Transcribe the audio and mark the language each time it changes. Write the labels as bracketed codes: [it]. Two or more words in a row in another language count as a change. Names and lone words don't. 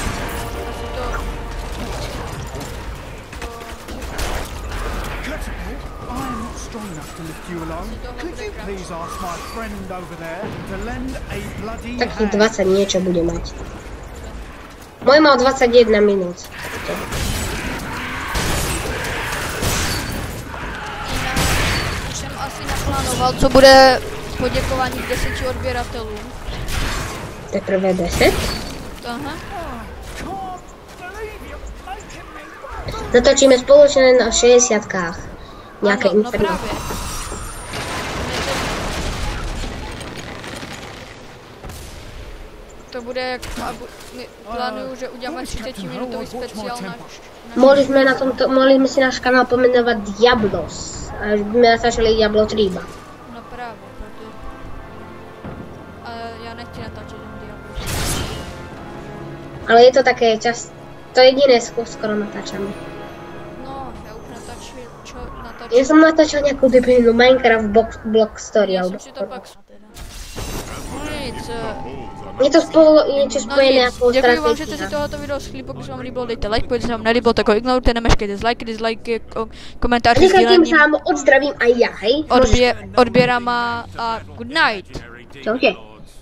[sk] Takých 20 niečo bude mať. Môj mal 21 minút. [cs] Už jsem asi naplánoval, co bude poděkování k 10 odběratelům. Teprve 10? Aha. [sk] Natočíme spoločne na 60-kách. Nejaké [cs] Ano, no [sk] inferno. [cs] právě. To bude jak plánuju, že uděláme 30-minutový speciál na... [sk] Mohli sme si náš kanál pomenovať Diablos. A už by sme natáčali Diablo 3 iba. [cs] No právě, proto... Ale já nechci natáčet jen Diablo. [sk] Ale je to také to jediné skoro natáčame. [cs] No, já už natáčím, [sk] čo natáčím. Ja som natáčal nejakú debilnú Minecraft Block Story. [cs] Já [sk] alebo [cs] jsem si to pak... No nic, [sk] je to niečo spojené ako [cs] děkuji vám, že jste si [sk] stratégia. [cs] tohoto video schli, pokud se vám líbilo, dejte like, pokud se vám nelíbilo, tak ho ignorujte, nemeškejte dislike, komentáře, [sk] Nechajte im [cs] sdílením, [sk] sám, odzdravím aj ja, hej? [cs] odběrama a [en] good night. [sk] Čaute.